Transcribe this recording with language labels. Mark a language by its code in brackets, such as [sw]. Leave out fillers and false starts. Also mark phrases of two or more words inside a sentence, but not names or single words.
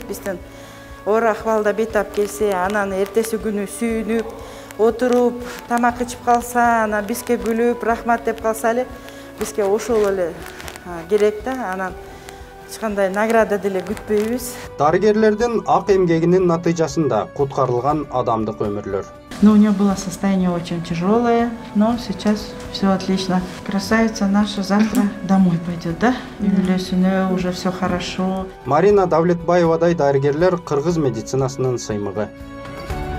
[ky] Биздин оор акыбалда бейтап келсе, анан эртеси күнү сүйүнүп, отуруп, тамак ичип калса, анан бизге күлүп, рахмат деп калса эле, бизге ошол эле керек да. Анан эч кандай награда деле күтпөйбүз. Дарыгерлердин ак эмгегинин натыйжасында куткарылган адамдык өмүрлөр. [ru] У нее было состояние очень тяжелое, но сейчас все отлично. Красавица наша завтра домой пойдет, да? Үйлесіне, уже все хорошо. [ky] Марина Давлетбаевадай дарыгерлер кыргыз медицинасынын сыймыгы.